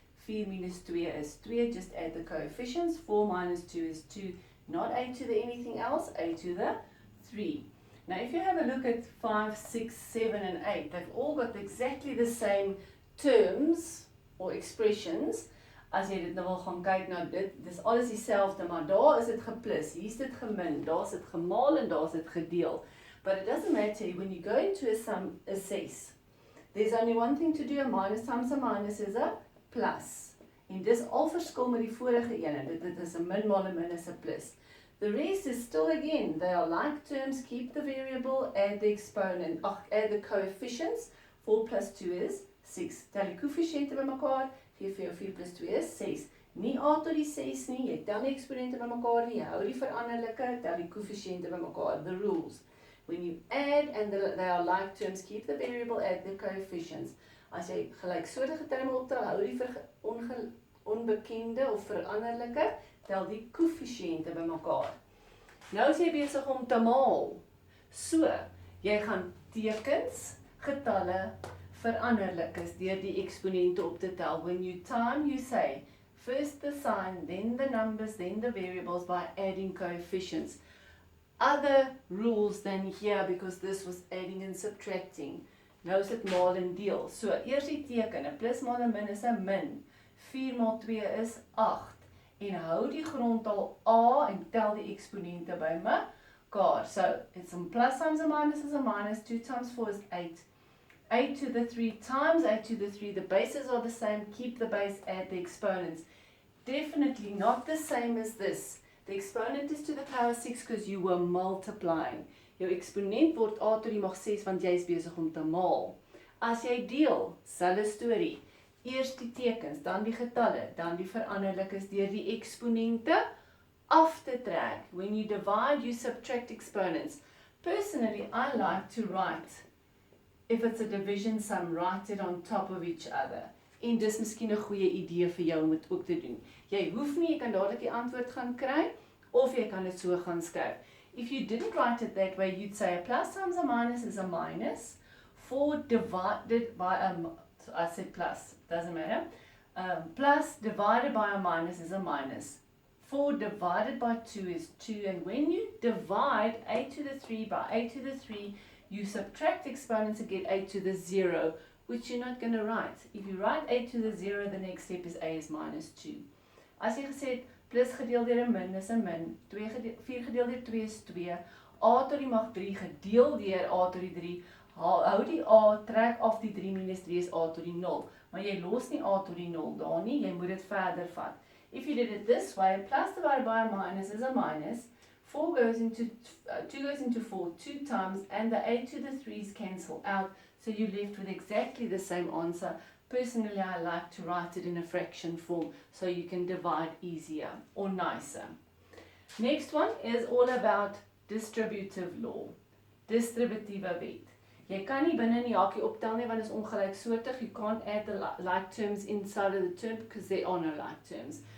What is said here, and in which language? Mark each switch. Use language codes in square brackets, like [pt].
[en] 4 minus 2 is 2, just add the coefficients. 4 minus 2 is 2, not a to the anything else, a to the 3. Now if you have a look at 5, 6, 7 and 8, they've all got exactly the same terms or expressions. [af] As jy dit nou wil gaan kyk na dit, dis alles dieselfde, maar daar is dit geplus, hier is dit gemin, daar is dit gemaal en daar is dit gedeel. [en] But it doesn't matter, when you go into a sum assess, there's only one thing to do, a minus times a minus is a plus. [af] En dis al verskil met die vorige ene, dit is 'n min maal 'n min is 'n plus. [en] The rest is still again, they are like terms, keep the variable, add the exponent, add the coefficients. [af] 4 plus 2 is 6. Tel die koëffisiënte bymekaar, gee vir jou 4 plus 2 is 6. Nie a tot die 6 nie, jy tel die eksponente bymekaar nie, jy hou die veranderlike, tel die koëffisiënte bymekaar. [en] The rules. When you add and they are like terms, keep the variable, add the coefficients. [af] As jy gelyksoortige terme optel, hou die onbekende of veranderlike, tel die koëffisiënte bymekaar. Nou is jy besig om te maal. So, jy gaan tekens, getalle, veranderlikes deur die eksponente op te tel. [en] When you time, you say, first the sign, then the numbers, then the variables by adding coefficients. Other rules than here because this was adding and subtracting. [af] Nou is dit maal en deel. So, eers die teken, 'n plus maal 'n min is 'n min. 4 maal 2 is 8. En hou die grondtal a en tel die eksponente bymekaar. [en] So, it's a plus times a minus is a minus. 2 times 4 is 8. 8 to the 3 times 8 to the 3. The bases are the same. Keep the base, add the exponents. Definitely not the same as this. The exponent is to the power 6 because you were multiplying. [af] Jou eksponent word a tot die mag 6 want jy is besig om te maal. As jy deel, selfe storie. Eers die tekens, dan die getalle, dan die veranderlikes deur die eksponente af te trek. [en] When you divide, you subtract exponents. Personally, I like to write, if it's a division sum, write it on top of each other. [af] En dis miskien 'n goeie idee vir jou om dit ook te doen. Jy hoef nie, jy kan dadelik die antwoord gaan kry, of jy kan dit so gaan skryf. [en] If you didn't write it that way, you'd say a plus times a minus is a minus. 4 divided by I said plus, doesn't matter. Plus divided by a minus is a minus. 4 divided by 2 is 2. And when you divide a to the 3 by a to the 3, you subtract exponents to get a to the 0, which you're not going to write. If you write a to the 0, the next step is a is minus 2. [af] As jy gesê het, plus gedeel deur 'n min is 'n min. 4 gedeel deur 2 is 2. A tot die mag 3 gedeel deur a tot die 3. Hou die a, trek af die 3 minus 3 is a tot die 0. Maar jy los nie a tot die 0 daar nie, jy moet dit verder vat. [en] If you did it this way, plus divided by a minus is a minus. 4 goes into 2 goes into 4 2 times, and the a to the 3's cancel out, so you're left with exactly the same answer. Personally, I like to write it in a fraction form so you can divide easier or nicer. Next one is all about distributive law. [af] Distributiewe wet. Jy kan nie binne in die hakie optel nie want dit is ongelyksoortig. [en] You can't add the like terms inside of the term because there are no like terms.